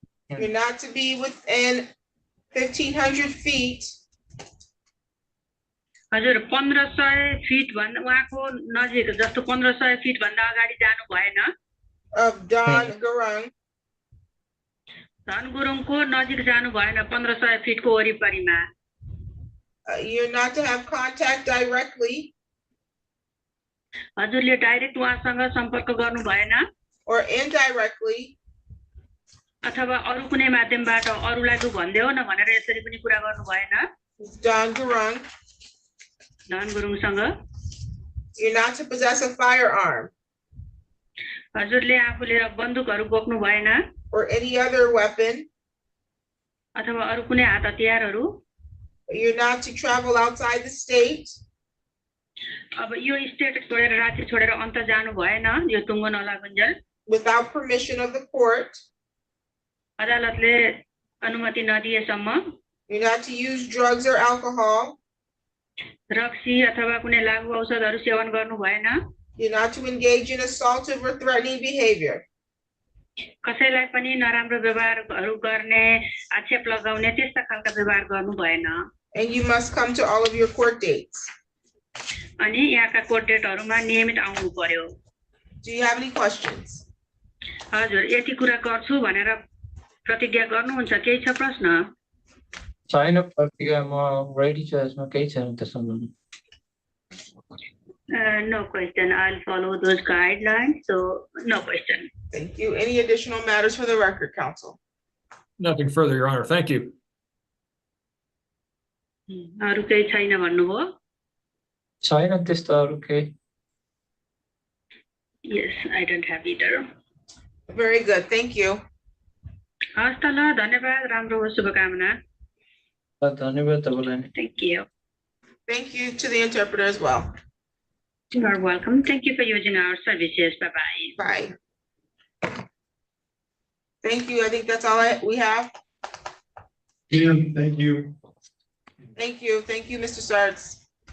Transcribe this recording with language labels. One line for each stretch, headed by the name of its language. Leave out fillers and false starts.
English: You're not to be within 1,500 feet.
Nepali: हजुर 1500 fit भन्दा उहाँको नजिक जस्तो 1500 फिट भन्दा अगाडि जानु भएन।
English: Of Don Gurung.
Nepali: धन गुरुङको नजिक जानु भएन 1500 फिटको वरिपरिमा।
English: You're not to have contact directly.
Nepali: हजुरले डाइरेक्ट उहाँसँग सम्पर्क गर्नु भएन।
English: Or indirectly.
Nepali: अथवा अरु कुनै माध्यमबाट अरुलाई तु भन्देऊ न भनेर यसरी पनि कुरा गर्नु भएन।
English: Don Gurung.
Nepali: धन गुरुङसँग।
English: You're not to possess a firearm.
Nepali: हजुरले आफूले बन्दुकहरु बोक्नु भएन।
English: Or any other weapon.
Nepali: अथवा अरु कुनै हात हतियारहरु।
English: You're not to travel outside the state.
Nepali: अब यो स्टेट छोडेर राज्य छोडेर अन्त जानु भएन यो टुङ्गो नलागुन्जेल।
English: Without permission of the court.
Nepali: अदालतले अनुमति नदिएसम्म।
English: You're not to use drugs or alcohol.
Nepali: रक्सी अथवा कुनै लागू औषधहरु सेवन गर्नु भएन।
English: You're not to engage in assaultive or threatening behavior.
Nepali: कसैलाई पनि नराम्रो व्यवहारहरु गर्ने आक्षेप लगाउने त्यस्ता खालका व्यवहार गर्नु भएन।
English: And you must come to all of your court dates.
Nepali: अनि यहाँका कोर्ट डेटहरुमा नियमित आउनु पर्यो।
English: Do you have any questions?
Nepali: हजुर यति कुरा गर्छु भनेर प्रतिज्ञा गर्नुहुन्छ केही छ प्रश्न? छैन प्रतिज्ञा म रेडी छु यसमा केही छैन त्यसमा।
English: No question. I'll follow those guidelines. So no question. Thank you. Any additional matters for the record, counsel? Nothing further, Your Honor. Thank you.
Nepali: अरु केही छैन भन्नुभयो? छैन त्यस्तो अरु केही।
English: Yes, I don't have either. Very good. Thank you.
Nepali: हस् त ल धन्यवाद राम्रो होस् शुभकामना। धन्यवाद तपाईलाई।
English: Thank you. Thank you to the interpreter as well. You are welcome. Thank you for using our services. Bye-bye. Bye. Thank you. I think that's all we have. Yeah, thank you. Thank you. Thank you, Mr. Sarts.